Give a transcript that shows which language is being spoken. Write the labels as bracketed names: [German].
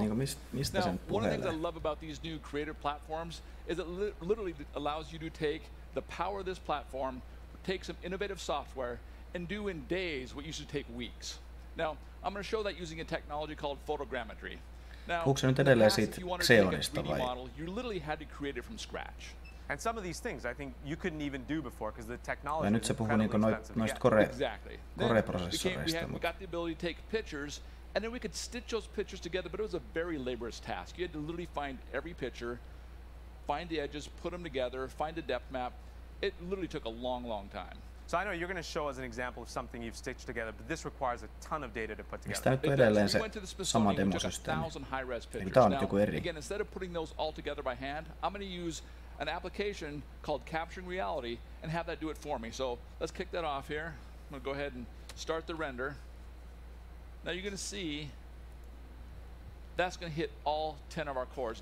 [English] Now, one of the things I love about these new creative platforms is it literally allows you to take the power of this platform, take some innovative software, and do in days what used to take weeks. Now, I'm going to show that using a technology called photogrammetry. Now, [Finnish] puhuuko se nyt edelleen siitä Xeonista vai? [English] You literally had to create it from scratch. And some of these things I think you couldn't even do before because the technology [Finnish] ja nyt se puhuu niinku noista Core-prosessoreista. [English] We got the ability to take pictures, and then we could stitch those pictures together, but it was a very laborious task. You had to literally find every picture, find the edges, put them together, find the depth map. It literally took a long, long time. So I know you're going to show us an example of something you've stitched together, but this requires a ton of data to put together. [Finnish] Tämä nyt on edelleen se sama demosysteemi. Eli tämä on nyt joku eri. [English] Again, instead of putting those all together by hand, I'm going to use an application called Capturing Reality and have that do it for me. So let's kick that off here. I'm going to go ahead and start the render. Now you're going to see that's going to hit all 10 of our cores.